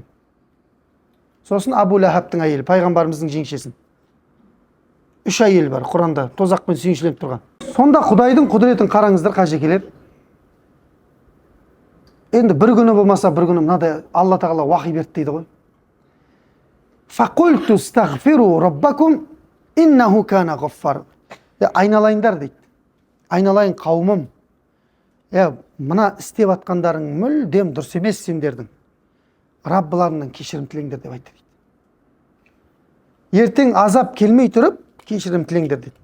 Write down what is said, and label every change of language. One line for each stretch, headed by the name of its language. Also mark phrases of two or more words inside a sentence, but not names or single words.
Kazakh: Сосын Абу Лахабтың әйелі, пайғамбарымыздың жеңшесін. 3 әйел бар Құранда, тозақпен сүйіншіленіп тұрған. Сонда Құдайдың құдіретін қараңыздар қажекелер. Енді бір күні болмаса бір күні мынадай Алла тағала уахи берді дейді ғой.
Arabic: فقلت استغفروا ربكم إنه كان غفارا.
Kazakh: Айналайындар дейді. Айналайын қауымым. Мына істеп атқандарың мүлдем дұрыс емес сендердің. Раббыларынан кешірім тілеңдер деп айтты дейді. Ертең азап келмей тұрып, кешірім тілеңдер дейді.